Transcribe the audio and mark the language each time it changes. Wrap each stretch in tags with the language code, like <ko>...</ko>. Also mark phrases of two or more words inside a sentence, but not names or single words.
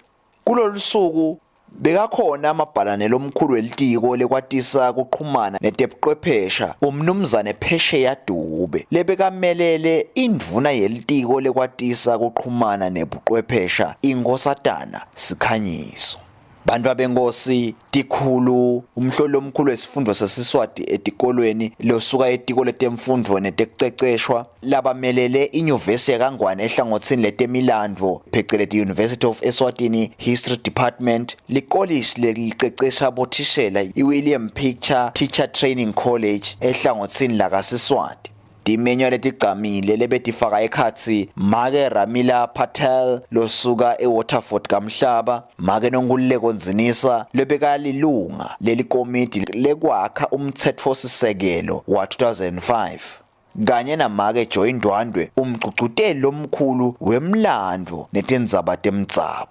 <ss>Kulolu suku bekakhona amabhalane lomkhulu welitiko lekwatisa kuqhumana netebuqwephesha umnumzane Phesheya Dube lebekamelele indvuna yelitiko lekwatisa kuqhumana nebuqwephesha inkosatana Sikhanyiso. Bantu abenkosi tikhulu umhloli omkhulu wesifundo sesiswati etikolweni losuka etiko letemfundvo netekuceceshwa labamelele inyuvesi yaKangwane ehlangotsini letemilandvo pheceleti University of Eswatini History Department likolishi lelicecesha bothishela iWilliam Picture Teacher Training College ehlangotsini lakaSiswati. Dimenyo letigcamile lebetifaka ekhatsi Make Ramila Patel losuka eWaterford kaMhlaba, Make Nongululeko Nzinisa lebekalilunga lelikomiti lekwakha umtsetfosisekelo wa 2005, kanye naMake Joy Ndwandwe umgcugcuteli lomkhulu wemlandvo netindzaba temdzaba.</ss>